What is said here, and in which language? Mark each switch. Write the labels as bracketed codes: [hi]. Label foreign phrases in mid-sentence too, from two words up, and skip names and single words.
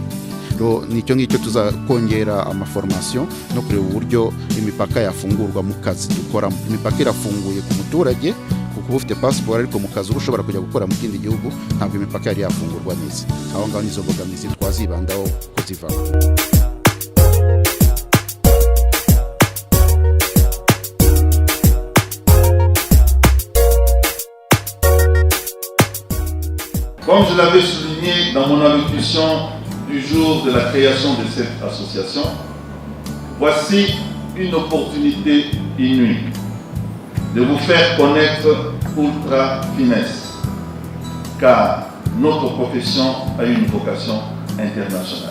[rw] Nicyo ngicyo tuzakongera amaformation no kureba uburyo imipaka yafungurwa mu kazi dukora. Imipaka irafunguye ku muturage kuko ufite passport, ariko mu kazi ushobora kujya gukora mu kindi gihugu ntabwo imipaka yari yafungurwa neza. Aho ngaho nizo mbogamizi twazibandaho kuzivaho. [fr] Comme je l'avais souligné dans mon allocution du jour de la création de cette association, voici une opportunité inouïe de vous faire connaître ultra finesse, car notre profession a une vocation internationale.